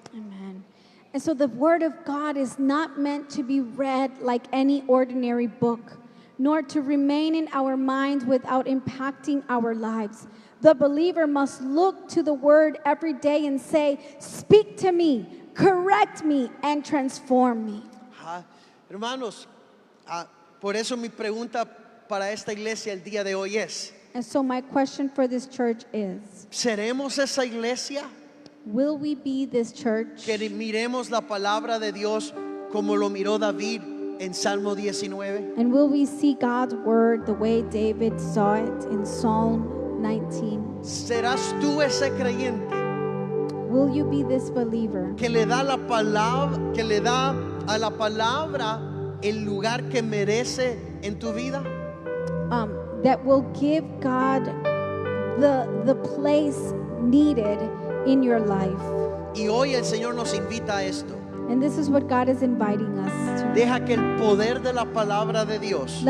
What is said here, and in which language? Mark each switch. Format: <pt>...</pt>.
<en>Amen. And so the word of God is not meant to be read like any ordinary book, nor to remain in our minds without impacting our lives. The believer must look to the word every day and say, speak to me, correct me, and transform me.</en> <es>Hermanos, por eso mi pregunta para esta iglesia el día de hoy es,</es> <en>And so my question for this church is,</en> <es>¿seremos esa iglesia</es> <en>will we be this church</en> <es>que miremos la palabra de Dios como lo miró David en Salmo 19?</es> <en>and will we see God's word the way David saw it in Psalm 19?</en> <es>¿Serás tú ese creyente</es> <en>Will you be this believer</en> <es>que le da la palabra, que le da a la palabra el lugar que merece en tu vida?</es> <en>that will give God the place needed in your life?</en> <es>Y hoy el Señor nos invita a esto.</es> <en>And this is what God is inviting us to.</en> <es>Deja que el poder de la palabra de Dios</es>